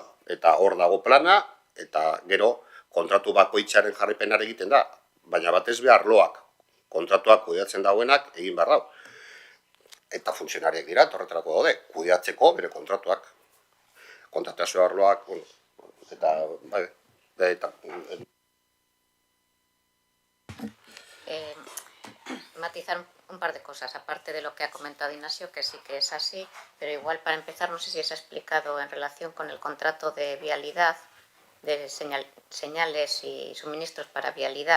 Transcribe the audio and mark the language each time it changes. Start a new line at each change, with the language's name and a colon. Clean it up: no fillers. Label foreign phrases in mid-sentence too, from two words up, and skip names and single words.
Basque: Eta hor dago plana, eta gero kontratu bakoitzaren jarripenare egiten da, baina batez be arloak, kontratuak kudeatzen dauenak egin behar dau. Eta funtzionariak dira, horretarako daude, kudeatzeko bere kontratuak. Kontratazio arloak, eta...
Spanish: Matizar un par de cosas, aparte de lo que ha comentado Ignacio, que sí que es así, pero igual para empezar, no sé si se ha explicado en relación con el contrato de vialidad, de señales y suministros para vialidad.